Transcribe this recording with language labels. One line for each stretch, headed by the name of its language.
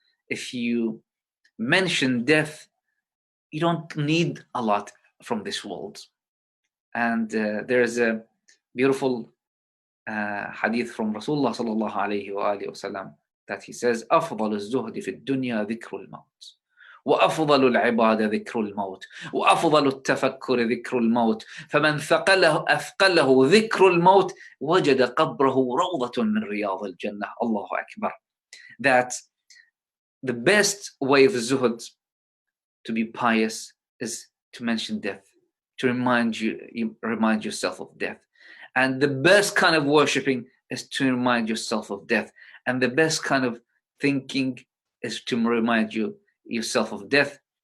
English: If you mention death, you don't need a lot from this world. And there's a beautiful hadith from Rasulullah sallallahu alayhi wa alihi wa sallam that he says,
Arabic: أفضل الزهد في الدنيا ذكر الموت وأفضل العبادة ذكر الموت وأفضل التفكر ذكر الموت فمن أثقله ذكر الموت وجد قبره روضة من رياض الجنة. الله أكبر.
English: That the best way of zuhud, to be pious, is to mention death, to remind yourself of death. And the best kind of worshipping is to remind yourself of death. And the best kind of thinking is to remind yourself of death.